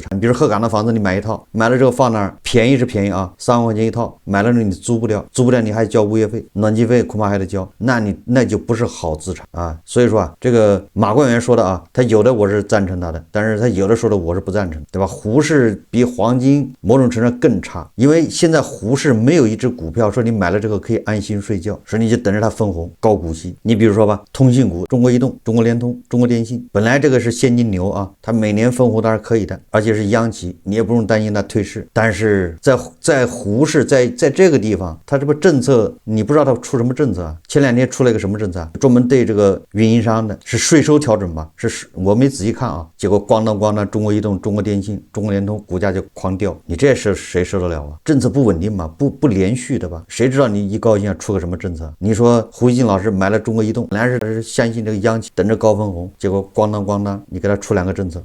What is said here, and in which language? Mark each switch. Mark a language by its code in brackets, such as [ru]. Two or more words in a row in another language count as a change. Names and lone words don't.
[zh] 你比如鹤崗的房子，你買一套，買了之後放那兒，便宜是便宜啊，3萬塊錢一套，買了你租不掉你還交物業費、暖氣費，恐怕還得交，那就不是好資產啊。所以說啊，這個馬官員說的啊，他有的我是贊成他的，但是他有的說的我是不贊成，對吧？胡適比黃金某種程度上更差，因為現在胡適沒有一隻股票說你買了這個可以安心睡覺，說你就等着它分紅高股息。你比如說吧，通信股，中國移动、中國聯通、中國電信，本來這個是現金流啊，它每年分紅當然可以的，而且是央企，你也不用擔心它退市。但是在胡適在這個地方，它这個政策你不知道它出什麼政策啊？前2天出了一個什麼政策啊？專門對這個運營商的，是稅收調整吧？是我沒仔細看啊，結果咣當，中國移動、中國電信、中國聯通股價就狂掉，你這是誰受得了啊？政策不穩定嘛，不連續的吧？誰知道你一高興要出個什麼政策？你說胡錫進老師買了中國移動，本來是相信這個央企等着高分紅，結果咣當，你給他出2個政策。